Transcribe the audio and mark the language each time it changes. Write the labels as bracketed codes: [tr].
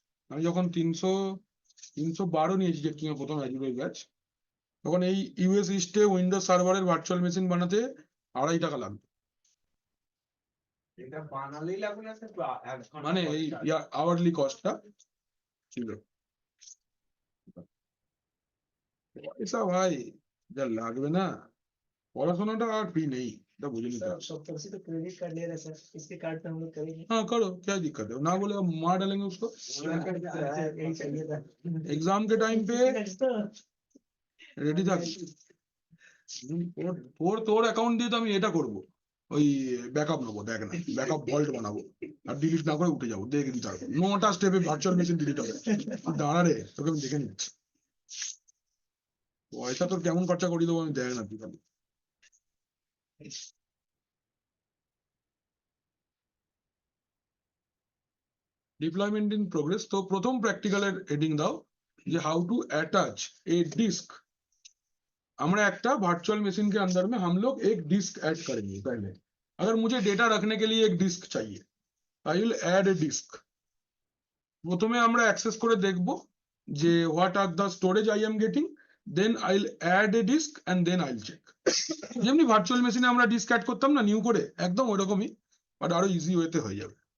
[bn] আমি যখন 312 নিয়েছি যে কিনা প্রথম অ্যাজুরের ব্যাচ, তখন এই ইউএস ইস্টে উইন্ডোজ সার্ভারের ভার্চুয়াল মেশিন বানাতে $2.5 লাগবে। এটা বানালেই লাগবে না স্যার, এক ঘন্টা মানে পর এই [en] charge। [bn] আওয়ারলি কস্টটা ছিল। পয়সা ভাই যা লাগবে না, পড়াশোনাটা আর ফ্রি নেই, এটা বুঝে নিতে হবে। [hi] सत्तर से तो क्रेडिट कार्ड ले रहे हैं सर, इसके कार्ड पे हम लोग करेंगे। हाँ करो, क्या दिक्कत है, ना बोले मार डालेंगे उसको। यही चाहिए था। एग्जाम के टाइम पे तो [bn] রেডি থাক। তোর অ্যাকাউন্ট দিয়ে তো আমি এটা করবো, ওই ব্যাকআপ নেবো, দেখ না ব্যাকআপ ভল্ট বানাবো, আর ডিলিট না করে উঠে যাবো, দেখে দিতে পারবো 9টা স্টেপে ভার্চুয়াল মেশিন ডিলিট হবে। তুই দাঁড়া রে, তোকে আমি দেখে নিচ্ছি, পয়সা তোর কেমন খরচা করিয়ে দেবো আমি, দেখ না তুই খালি। Deployment in progress. তো প্রথম প্র্যাকটিক্যালের হেডিং দাও যে [en] How to attach a disk. [bn] আমরা একটা [hi] वर्चुअल मशीन के अंदर में हम लोग एक डिस्क ऐड करेंगे। पहले अगर मुझे डेटा रखने के लिए एक डिस्क चाहिए, [en] I will add a disk. [bn] প্রথমে আমরা অ্যাক্সেস করে দেখব যে [en] What are the storage I am getting, then I will add a disk and then I will check. [bn] যেমনি ভার্চুয়াল মেশিনে আমরা ডিস্ক অ্যাড করতাম না নিউ করে, একদম ওইরকমই, বাট আরো ইজি ওয়েতে হয়ে যাবে।